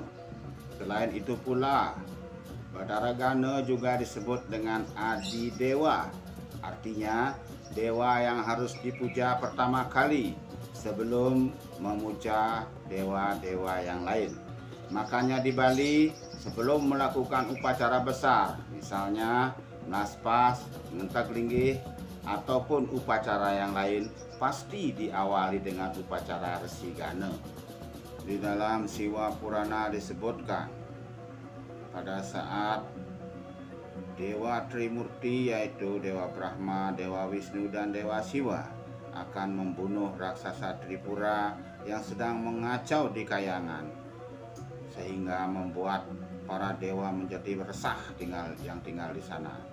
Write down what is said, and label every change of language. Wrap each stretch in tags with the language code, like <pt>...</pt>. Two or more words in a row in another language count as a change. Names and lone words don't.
<id>Selain itu pula, Bathara Gana juga disebut dengan Adi Dewa, artinya dewa yang harus dipuja pertama kali sebelum memuja dewa-dewa yang lain. Makanya di Bali sebelum melakukan upacara besar, misalnya naspas, ngentak linggih, ataupun upacara yang lain, pasti diawali dengan upacara Resi Gana. Di dalam Siwa Purana disebutkan pada saat Dewa Trimurti yaitu Dewa Brahma, Dewa Wisnu, dan Dewa Siwa akan membunuh raksasa Tripura yang sedang mengacau di kayangan, sehingga membuat para dewa menjadi resah yang tinggal di sana.</id>